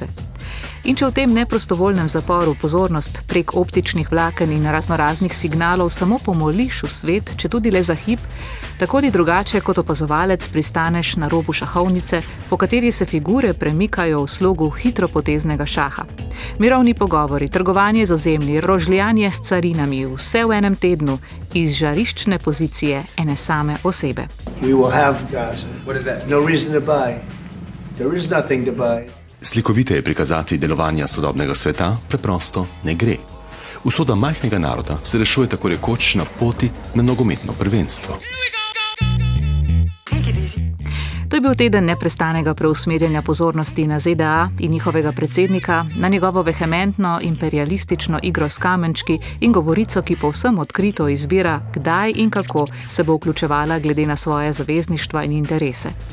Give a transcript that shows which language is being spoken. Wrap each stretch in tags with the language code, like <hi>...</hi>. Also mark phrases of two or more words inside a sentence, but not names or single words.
<sl>In če v tem neprostovoljnem zaporu pozornost prek optičnih vlaken in raznoraznih signalov samo pomoliš v svet, če tudi le za hip, tako ali drugače kot opazovalec pristaneš na robu šahovnice, po kateri se figure premikajo v slogu hitropoteznega šaha. Mirovni pogovori, trgovanje z ozemlji, rožljanje s carinami, vse v enem tednu, iz žariščne pozicije ene same osebe.</sl> <en>We will have Gaza. What is that? No reason to buy. There is nothing to buy.</en> <sl>Slikoviteje prikazati delovanja sodobnega sveta preprosto ne gre. Usoda majhnega naroda se rešuje tako rekoč na poti na nogometno prvenstvo. To je bil teden neprestanega preusmerjanja pozornosti na ZDA in njihovega predsednika, na njegovo vehementno imperialistično igro s kamenčki in govorico, ki povsem odkrito izbira, kdaj in kako se bo vključevala glede na svoje zavezništva in interese.</sl>